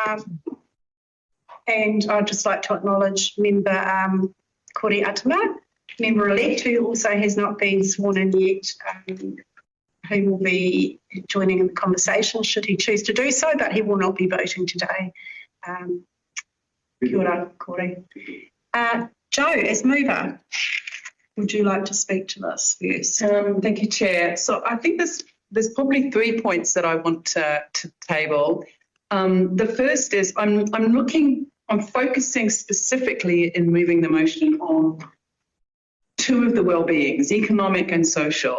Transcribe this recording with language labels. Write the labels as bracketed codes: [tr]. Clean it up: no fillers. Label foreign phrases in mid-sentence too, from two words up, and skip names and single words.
[en] And I'd just like to acknowledge member Kore Atama, member-elect, who also has not been sworn in yet, who will be joining in the conversation should he choose to do so, but he will not be voting today. [mi] Kia ora, Kore. [en] Jo, as mover, would you like to speak to this first? Thank you, Chair. So I think there's probably 3 points that I want to table. The first is I'm focusing specifically in moving the motion on two of the well-beings, economic and social.